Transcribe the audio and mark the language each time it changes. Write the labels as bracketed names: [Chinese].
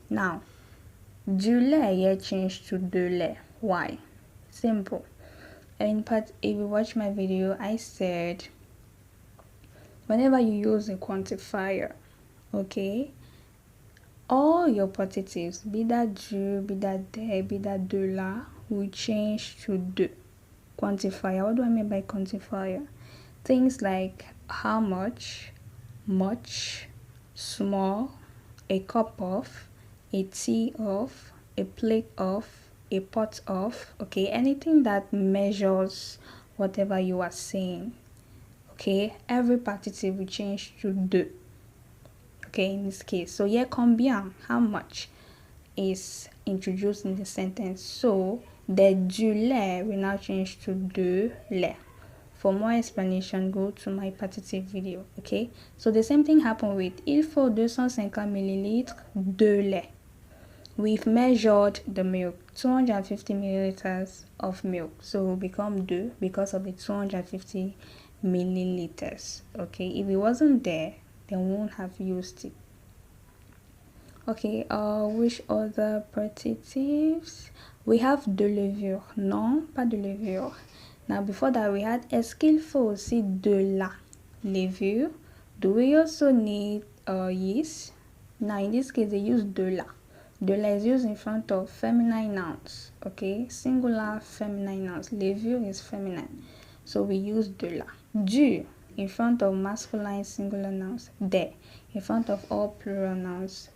[English] Now, du lait here changed to de lait. Why? Simple. In part, if you watch my video, I said whenever you use a quantifier, okay, all your partitives, be that du, be that de, be that de la, will change to de. Quantifier. What do I mean by quantifier? Things like how much, much, small, a cup of, a tea of, a plate of, a pot of. Okay, anything that measures whatever you are saying. Okay, every partitive will change to de. Okay, in this case, so here combien, how much, is introduced in the sentence. So the du lait will now change to de lait. For more explanation, go to my partitive video. Okay, so the same thing happened with [French] il faut 250 millilitres de lait. [English] We've measured the milk, 250 milliliters of milk, so it will become de because of the 250 milliliters. Okay, if it wasn't there, then we won't have used it. Okay, which other partitives? We have [French] de levure. Non, pas de levure. [English] Now before that we had [French] est-ce qu'il faut aussi de la levure? [English] Do we also need yeast? Now in this case they use de la. De la is used in front of feminine nouns. Okay, singular feminine nouns. Levure is feminine, so we use de la. Du in front of masculine singular nouns. De in front of all plural nouns.